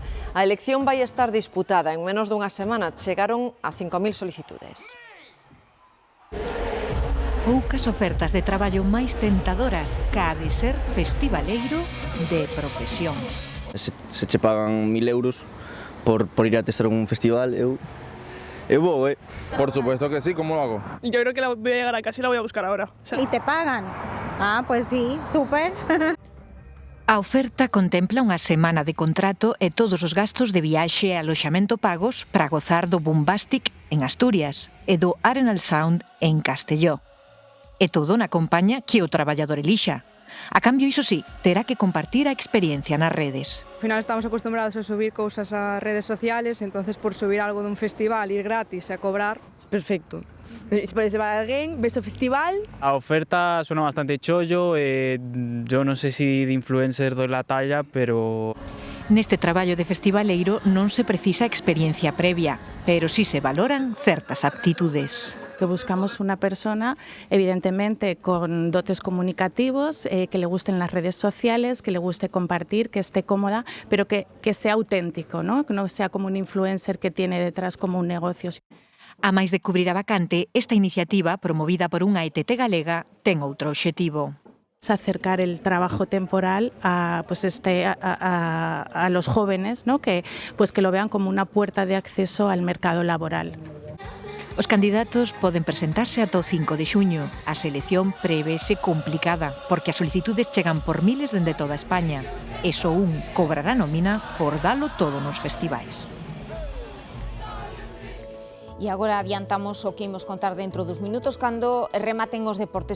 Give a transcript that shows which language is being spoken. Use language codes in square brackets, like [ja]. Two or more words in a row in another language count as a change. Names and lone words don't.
[gl] A elección vai estar disputada en menos dunha semana. Chegaron a 5.000 solicitudes. Poucas ofertas de traballo máis tentadoras ca de ser festivaleiro de profesión. Se che pagan 1.000 euros por ir a testar un festival, eu vou, [es] Por supuesto que sí, ¿cómo lo hago? Yo creo que voy a llegar a casa y la voy a buscar ahora. ¿Y te pagan? Ah, pues sí, súper. [gl] A oferta contempla unha semana de contrato e todos os gastos de viaxe e aloxamento pagos para gozar do Bombastic en Asturias e do Arenal Sound en Castelló. E todo na compañía que o traballador elixa. A cambio, iso sí, terá que compartir a experiencia nas redes. [es] Al final estamos acostumbrados a subir cousas a redes sociales, entonces por subir algo dun festival, ir gratis [gl] e a cobrar, [es] perfecto. [gl] Se pode llevar a alguén, ves o festival. [es] A oferta suena bastante chollo, yo [gl] non sei [es] si de influencer doy la talla, pero... [gl] Neste traballo de festivaleiro non se precisa experiencia previa, pero sí se valoran certas aptitudes. [es] Que buscamos una persona, evidentemente, con dotes comunicativos, que le gusten las redes sociales, que le guste compartir, que esté cómoda, pero que sea auténtico, ¿no? Que no sea como un influencer que tiene detrás como un negocio. [gl] A máis de cubrir a vacante, esta iniciativa, promovida por unha ETT galega, ten outro obxectivo. [es] Es acercar el trabajo temporal a los jóvenes, ¿no? Que lo vean como una puerta de acceso al mercado laboral. [gl] Os candidatos poden presentarse ata o 5 de xuño. A selección prevese complicada, porque as solicitudes chegan por miles dende toda España. E só un cobrará nómina por dalo todo nos festivais. E agora adiantamos o que imos contar dentro dos minutos cando rematen os deportes.